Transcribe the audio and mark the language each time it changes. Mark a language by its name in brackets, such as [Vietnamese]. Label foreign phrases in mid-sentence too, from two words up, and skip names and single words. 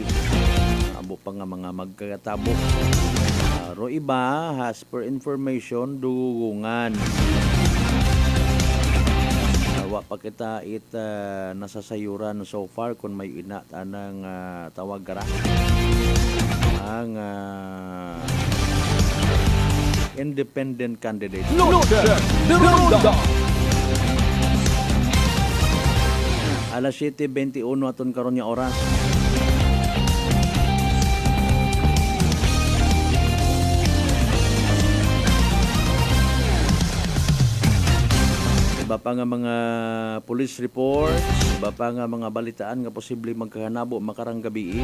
[Aklanon] Abo pa nga mga magkakatabo. Ro iba, [English] as per information, [Aklanon] dugungan. Wa pa kita nasasayuran [English] so far [Aklanon] kung may inatanang tawag kara. Ang [English] independent candidates. [Aklanon] Noche de Ronda. Alas 7:21 aton karon nga oras. Iba pa nga mga police reports, iba pa nga mga balitaan nga posible magkahanabo makarang gabi.